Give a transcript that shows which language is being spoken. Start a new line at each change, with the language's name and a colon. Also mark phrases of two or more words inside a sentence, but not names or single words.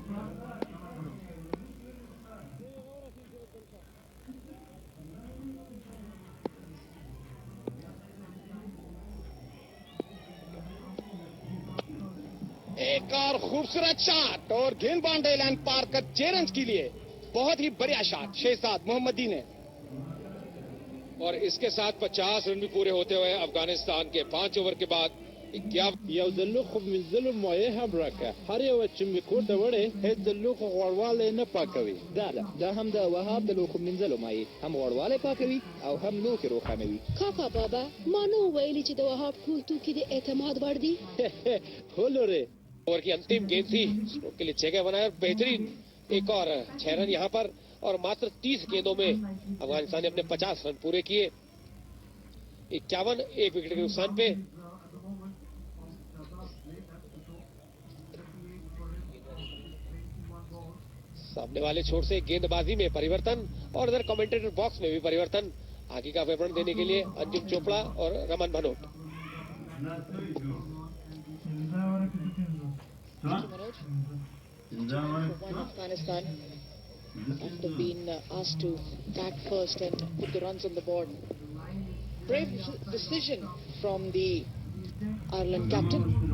Hindi: एक और खूबसूरत शॉट और गेंद
English: boundary line
Hindi: पार कर 6 रन के लिए। बहुत ही बढ़िया शॉट शहजाद मोहम्मदी ने। और इसके साथ 50 रन भी पूरे होते हुए अफगानिस्तान के 5 ओवर के बाद 51
Pashto: یو ځلو خو منځلو مویه هم راکه هر یو چې مې کور ته وړې هیڅ ځلو خو غوړوالی نه پاکوي دا هم د وهاب د لوښو مینځلو مایع هم غوړوالی پاکوي او هم لوښي روښانوي. کاکا بابا ما نو ویلي چې د وهاب ټول توکي د اعتماد وړ دي. هولورې
Hindi: ओवर की अंतिम गेंद थी, स्ट्रोक के लिए 6 गए बनाए और बेहतरीन एक और 6 रन यहां पर। और मात्र 30 गेंदों में अफगानिस्तान ने अपने 50 रन पूरे किए। 51 एक विकेट के नुकसान पे। सामने वाले छोर से गेंदबाजी में परिवर्तन और इधर
English: commentator box
Hindi: में भी परिवर्तन। आगे का विवरण देने के लिए अंजुम चोपड़ा और रमन भनोट।
English: Afghanistan after being asked to bat first and put the runs on the board. Brave decision from the Ireland captain.